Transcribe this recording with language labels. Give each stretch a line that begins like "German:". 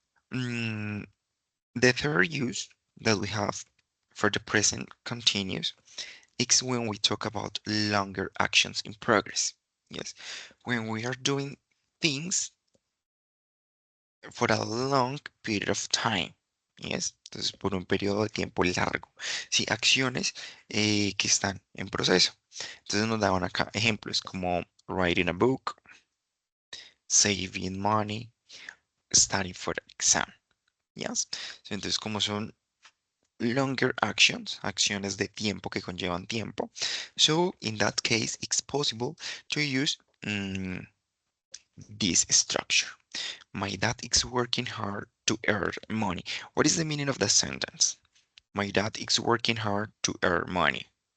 English: The third use that we have for the present continuous It's when we talk about longer actions in progress. Yes, when we are doing things for a long period of time.
Spanish: Yes, entonces por un periodo de tiempo largo. Sí, acciones que están en proceso. Entonces nos daban acá ejemplos como
English: writing a book, saving money, studying for the exam.
Spanish: Yes. Entonces, como son longer actions, acciones de tiempo que conllevan tiempo.
English: So, in that case, it's possible to use this structure. My dad is working hard to earn money. What is the meaning of the sentence? My dad is working hard to earn money.